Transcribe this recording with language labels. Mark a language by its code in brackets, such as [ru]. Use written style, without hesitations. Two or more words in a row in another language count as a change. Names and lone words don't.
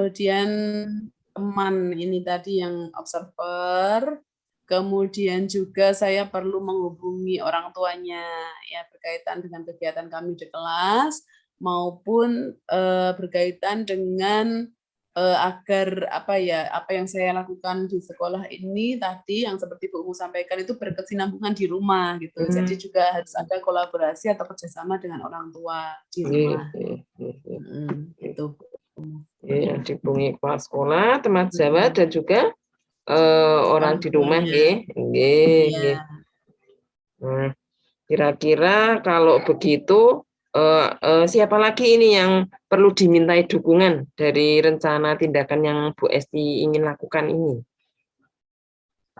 [id] kemudian teman ini tadi yang observer, kemudian juga saya perlu menghubungi orang tuanya ya berkaitan dengan kegiatan kami di kelas maupun berkaitan dengan agar apa ya apa yang saya lakukan di sekolah ini tadi yang seperti Bu Umu sampaikan itu berkesinambungan di rumah gitu. Jadi mmm, juga harus ada kolaborasi atau kerjasama dengan orang tua di nggih rumah. [jv] nggih nggih nggih nggih. [id] Itu. Bu. Iya, dihubungi kepala sekolah, teman sejawat, Mm-mm. dan juga, orang Orang di rumah tuanya. [jv] nggih nggih nggih. [id] Iya. Nah, kira-kira kalau begitu, siapa lagi ini yang perlu dimintai dukungan dari rencana tindakan yang Bu Esti ingin lakukan ini?